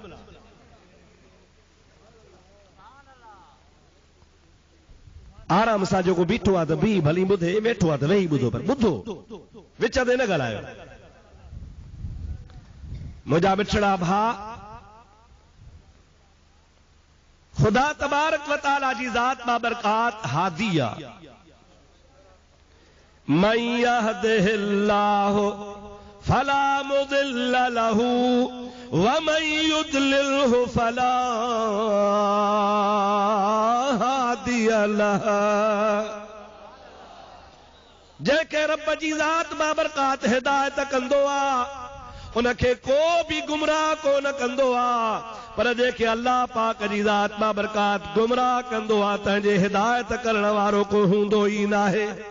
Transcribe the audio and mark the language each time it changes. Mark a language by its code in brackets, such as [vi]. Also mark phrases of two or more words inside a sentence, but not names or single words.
[sd] आराम सां जेको बीठो आहे त बी भली ॿुधे, वेठो आहे त वेही ॿुधो, पर ॿुधो विच ते न ॻाल्हायो। मुंहिंजा बिछड़ा भाउ, खुदा [ar] تبارك وتعالى [sd] जी ज़ात बाबरकात हादी आहे। [ar] من يهده الله فلا مضل له ومن يضلل فلا هادي له. [sd] जेके रब जी ज़ात बाबरकात हिदायत कंदो आहे उनखे को भी गुमराह कोन कंदो आहे, पर जेके अल्लाह पाक जी ज़ात बाबरकात गुमराह कंदो आहे तंहिंजे हिदायत करण वारो को हूंदो ई नाहे।